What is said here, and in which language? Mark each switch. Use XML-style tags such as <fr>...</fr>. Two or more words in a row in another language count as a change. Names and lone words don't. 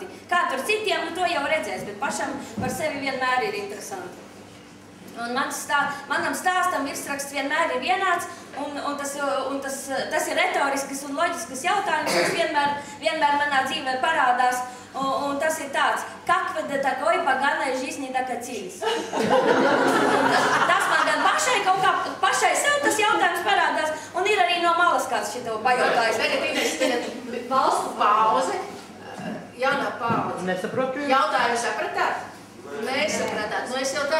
<lv>Kā tur citiem, nu to jau redzēs, bet pašam par sevi vienmēr ir interesanti. Un manam stāstam virsraksts vienmēr ir vienāds, un tas ir retorisks un loģisks jautājums, kas vienmēr manā dzīvē parādās, un tas ir tāds,</lv> <ru>как вы до такой поганой жизни докатились?</ru> <lv>Tas man gan pašai sev tas jautājums parādās, un ir arī no malas kāds šito pajautājis. Tagad valstu pauze, jaunā pauze. Nesaprotu. Jautājumu sapratāt? Nesapratāt. Nu es jau tās</lv>